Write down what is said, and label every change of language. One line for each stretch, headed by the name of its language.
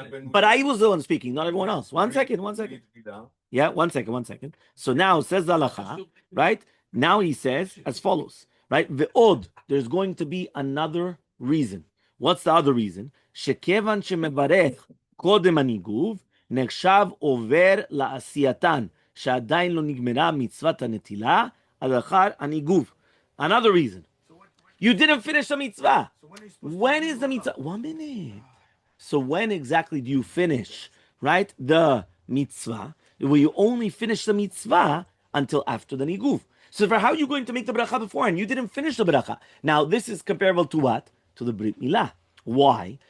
English: But I was the one speaking, not everyone else. 1 second. Yeah, 1 second. So now says the halacha, right? Now he says as follows, right? Ve'od, there's going to be another reason. What's the other reason?
Hebrew: שכיוון שמברך קודם הניגוב, נחשב עובר לעשייתן, שעדיין לא נגמרה מצוות הנטילה, עד אחר הניגוב.
English: Another reason. You didn't finish the mitzvah. When is the mitzvah? 1 minute. So when exactly do you finish, right, the mitzvah? Well, you only finish the mitzvah until after the niguv. So for how are you going to make the bracha beforehand? You didn't finish the bracha. Now, this is comparable to what? To the Brit Milah. Why?